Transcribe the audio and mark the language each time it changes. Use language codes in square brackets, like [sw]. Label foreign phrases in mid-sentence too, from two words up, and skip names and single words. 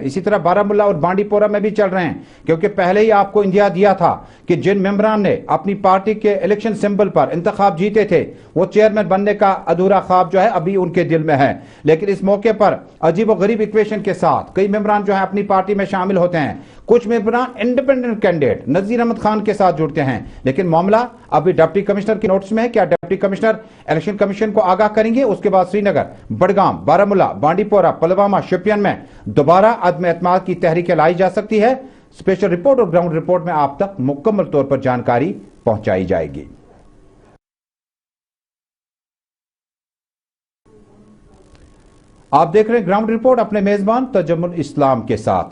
[ur] اسی طرح بارہمولہ اور بانڈی پورہ میں بھی چل رہے ہیں، کیونکہ پہلے ہی آپ کو اندیا دیا تھا کہ جن ممبران نے اپنی پارٹی کے [en] election symbol [ur] پر انتخاب جیتے تھے وہ چیئرمین بننے کا ادھورا خواب جو ہے ابھی ان کے دل میں ہے. لیکن اس موقع پر عجیب و غریب ایکویشن کے ساتھ کئی ممبران جو ہیں اپنی پارٹی میں شامل ہوتے ہیں. کچھ ممبران [en] independent candidate [ur] نذیر احمد خان کے ساتھ جڑتے ہیں. لیکن معاملہ ابھی [en] deputy commissioner [ur] کے نوٹس میں ہے. کیا [en] deputy commissioner election commission [ur] کو آگاہ کریں گے؟ اس کے بعد سری نگر، بڈگام، بارہمولہ، بانڈی پورہ، پلوامہ، شپین میں دوبارہ عدم اعتماد کی تحریکیں لائی جا سکتی ہے. [en] special report [ur] اور گراؤنڈ رپورٹ میں آپ تک مکمل طور پر جانکاری پہنچائی جائے گی. آپ دیکھ رہے ہیں گراؤنڈ رپورٹ اپنے میزبان تجمل اسلام کے ساتھ.